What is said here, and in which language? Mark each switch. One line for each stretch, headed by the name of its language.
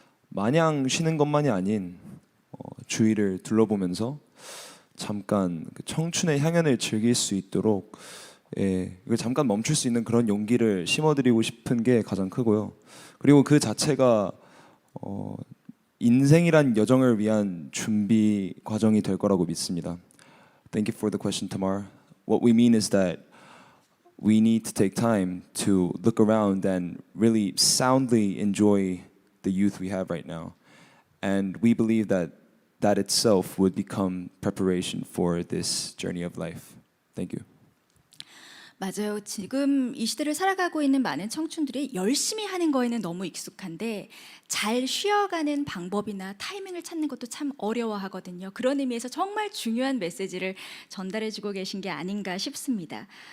Korean: 마냥 쉬는 것만이 아닌 주위를 둘러보면서 잠깐 그 청춘의 향연을 즐길 수 있도록 이걸 잠깐 멈출 수 있는 그런 용기를 심어드리고 싶은 게 가장 크고요. 그리고 그 자체가 인생이란 여정을 위한 준비 과정이 될 거라고 믿습니다.
English: Thank you for the question, Tamar. What we mean is that we need to take time to look around and really soundly enjoy the youth we have right now. And we believe that that itself would become preparation for this journey of life. Thank you.
Korean: 맞아요. 지금 이 시대를 살아가고 있는 많은 청춘들이 열심히 하는 거에는 너무 익숙한데 잘 쉬어가는 방법이나 타이밍을 찾는 것도 참 어려워하거든요. 그런 의미에서 정말 중요한 메시지를 전달해주고 계신 게 아닌가 싶습니다.